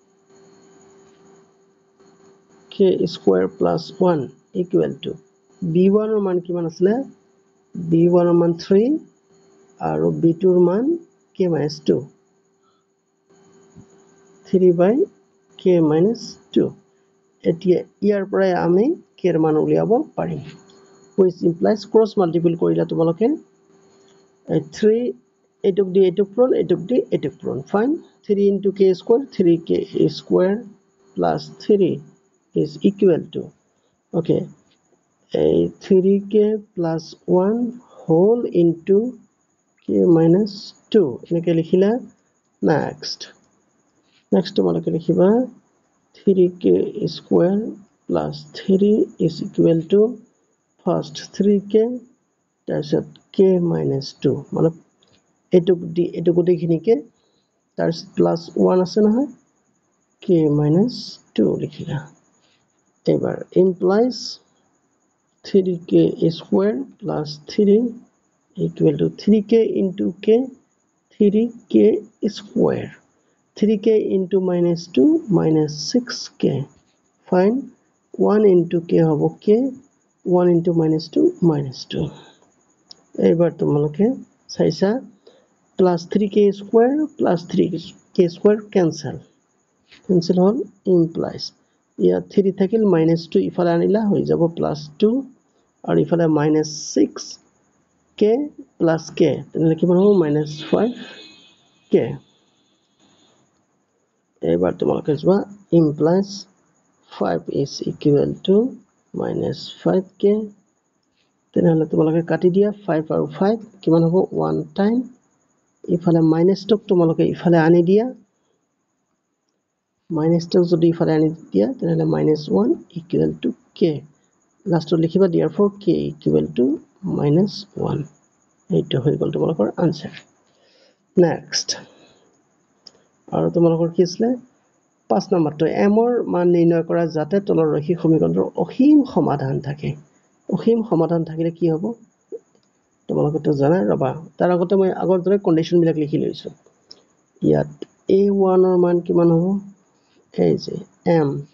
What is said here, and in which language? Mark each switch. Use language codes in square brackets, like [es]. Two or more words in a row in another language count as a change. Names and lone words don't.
[en] k² + 1 equal to [as] b1 ৰ মান কিমান আছিল b1 ৰ মান 3 আৰু b2 ৰ মান k - 2 3/k - 2 এতিয়া ইয়াৰ পৰাই আমি k ৰ মান উলিয়াব পাৰিম [en] which implies cross multiple [as] কৰিলে তোমালোকে 3 এইটুক দি এইটুক পূৰণ এইটুক দি এইটুক পূৰণ ফাইন 3 * k² [en] 3k² + 3 is equal to okay 3k + 1 whole into k - 2 [as] এনেকৈ লিখিলা next তোমালোকে লিখিবা 3k² [en] + 3 is equal to first 3k [as] তাৰপিছত k - 2 মানে এইটুক গোটেইখিনিকে তাৰপিছত +1 আছে নহয় k - 2 লিখিলা এবাৰ [en] implies 3k² + 3 equal to 3k into k 3k². 3k into -2 -6k. Fine. 1 into k hobo k. 1 into -2 -2. [as] এবার তোমালোকে চাইছা [en] plus 3k² plus 3k² cancel. [as] Cancel হল implies. ইয়াত 3 থাকিল -2 ইফালে আনিলা হৈ যাব +2 আৰু ইফালে -6k plus k তেনেহলে কিমান হ'ব -5k এবাৰ তোমালোকে যোৱা implies [en] 5 is equal to -5k [as] তেনেহলে তোমালোকে কাটি দিয়া 5 আৰু 5 কিমান হ'ব 1 টাইম ইফালে -2 তোমালোকে ইফালে আনি দিয়া -2 যদি ইফালে আনি দিয়া তেনেহলে -1 [en] equal to k [as] লাষ্টত লিখিবা [en] therefore k equal to -1 [as] এইটো হৈ গল তোমালোকৰ আনসাৰ নেক্সট আৰু তোমালোকৰ কি আছিল 5 নম্বৰটো m ৰ মান নিৰ্ণয় কৰা যাতে তলৰ ৰৈখিক সমীকৰণৰ অসীম সমাধান থাকে অসীম সমাধান থাকিলে কি হ'ব তোমালোকে তো জানা ৰবা তাৰ আগতে মই আগৰ দৰে কন্ডিশন বিলাক লিখি লৈছো ইয়াত a1 ৰ মান কিমান হ'ব এই যে m